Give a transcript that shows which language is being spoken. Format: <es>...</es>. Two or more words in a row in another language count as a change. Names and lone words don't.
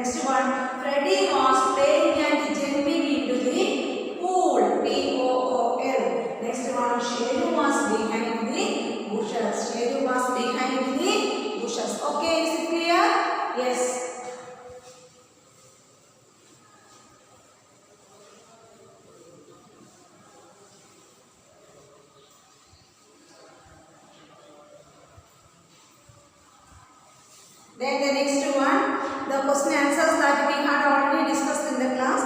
<en>one, Freddy was playing and jumping into the pool. P-O-O-L. Next one, Sheru was behind the bushes. Sheru was behind the bushes. Okay, is it clear? Yes. Then the next one, the question answers that we had already discussed in the class.</en>